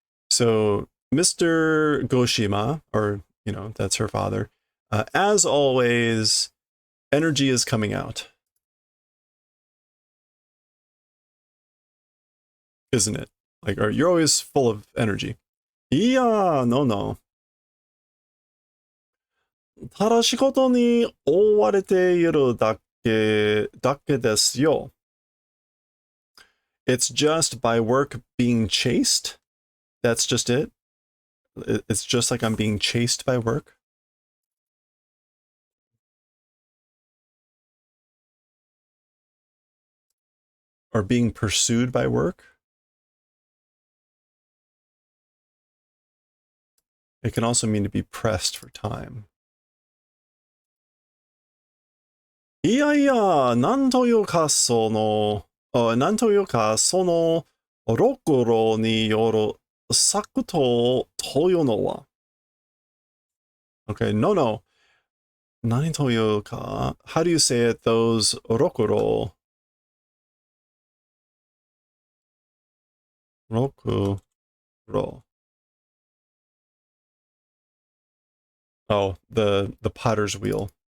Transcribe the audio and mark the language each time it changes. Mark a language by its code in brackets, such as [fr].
[en] So Mr. Goshima, or, you know, that's her father, as always, energy is coming out. Isn't it? Like, you're always full of energy. Yeah, no. [ja] ただ仕事に追われているだけですよ. [en] It's just by work being chased. That's just it. It's just like I'm being chased by work. Or being pursued by work. It can also mean to be pressed for time. [ja] いやいや、なんというかそのろくろによる作動というのは. [en] Okay, no. [ja] 何というか, [en] how do you say it, those ろくろ? [ja] ろくろ. [en] Oh, the potter's wheel.